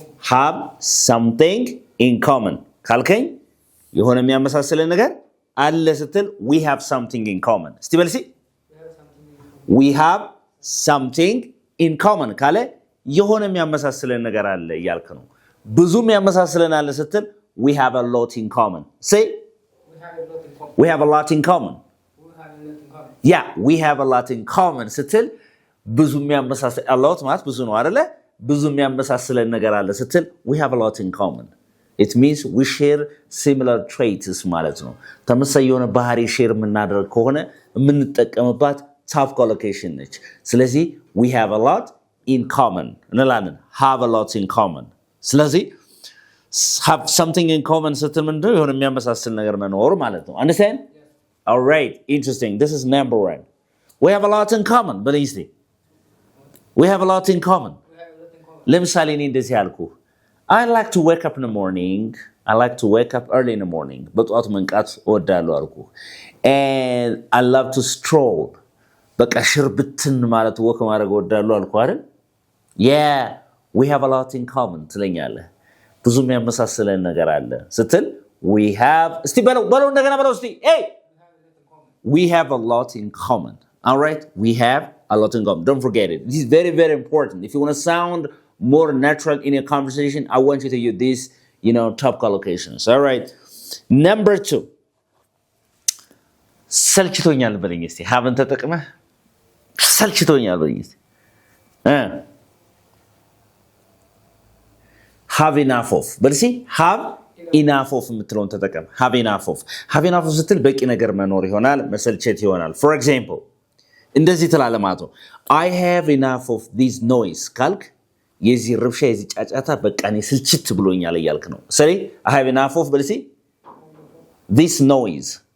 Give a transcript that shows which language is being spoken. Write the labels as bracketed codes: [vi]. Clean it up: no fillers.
[en] have something in common [am] ካልከኝ የሆነ የሚያመሳስለን ነገር አለ ስትል [en] we have something in common [am] እስቲ በልሲ [en] we have something in common [am] ካለ የሆነ የሚያመሳስለን ነገር አለ እያልክ ነው። ብዙ የሚያመሳስለን አለ ስትል we have [en] a lot [am] in common say we have a lot in common yeah we have a lot in common ስትል ብዙ የሚያመሳስል a lot ማለት ብዙ ነው አይደለ? ብዙ የሚያመሳስለን ነገር አለ ስትል [en] we have a lot in common it means we share similar traits [am] ማለት ነው። ተመሳሳይ የሆነ ባህሪ ሼር የምናደርግ ከሆነ የምንጠቀምባት [en] top collocation [am] ነች። ስለዚህ [en] we have a lot in common [am] እንላለን [en] have a lot in common። [am] ስለዚህ [en] have something in common [am] ስትል ምንድነው? የሆነ የሚያመሳስል ነገር መኖር ማለት ነው። [en] understand? All right, interesting. This is number one. We have a lot in common. Believe me. We have a lot in common. [am] ለምሳሌ እኔ እንደዚህ ያልኩ [en] I like to wake up in the morning. I like to wake up early in the morning. [am] በጠዋት መንቃት እወዳለሁ አልኩ። [en] And I love to stroll. [am] በቃ ሽርብትን ማለት ወክ ማድረግ እወዳለሁ አልኩ አይደል? [en] Yeah, we have a lot in common [am] ትለኛለህ። ብዙ የሚያመሳስለን ነገር አለ ስትል [en] we have [am] እስቲ በለው እንደገና በለው እስቲ [en] hey we have a lot in common. All right? We have a lot in common. Don't forget it. This is very, very important. If you want to sound more natural in your conversation, I want you to use these, top collocations. All right? Number two. [am] ሰልችቶኛል በለኝ እስቲ። haven't ተጠቅመህ ሰልችቶኛል በለኝ እስቲ። [en] have enough of. [am] በልሲ [en] have enough of [am] የምትለውን ተጠቀም። have enough of ስትል በቂ ነገር መኖር ይሆናል፣ መሰልቸት ይሆናል። [en] for example [am] እንደዚህ ትላለህ ማለት ነው [en] I have enough of this noise [am] ካልክ የዚህ ርብሻ የዚህ ጫጫታ በቃ እኔ ስልችት ብሎኛል እያልክ ነው። ስለዚህ [en] I have enough of [am] በልሲ [en] this noise